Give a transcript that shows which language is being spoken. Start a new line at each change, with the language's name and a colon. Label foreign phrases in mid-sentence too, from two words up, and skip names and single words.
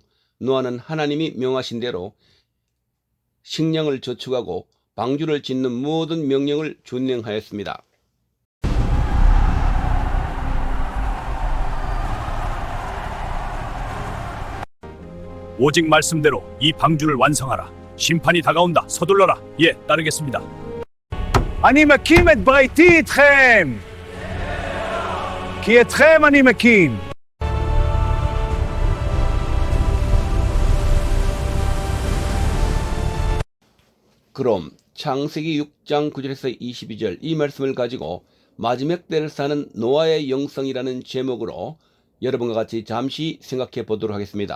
Korean: 노아는 하나님이 명하신 대로 식량을 저축하고 방주를 짓는 모든 명령을 준행하였습니다. 오직 말씀대로 이 방주를 완성하라. 심판이 다가온다. 서둘러라. 예, 따르겠습니다.
Hebrew: אני מקים את ביתי איתכם! כי אתכם אני מקים.
Korean: 그럼 창세기 6장 9절에서 22절 이 말씀을 가지고 마지막 때를 사는 노아의 영성이라는 제목으로 여러분과 같이 잠시 생각해 보도록 하겠습니다.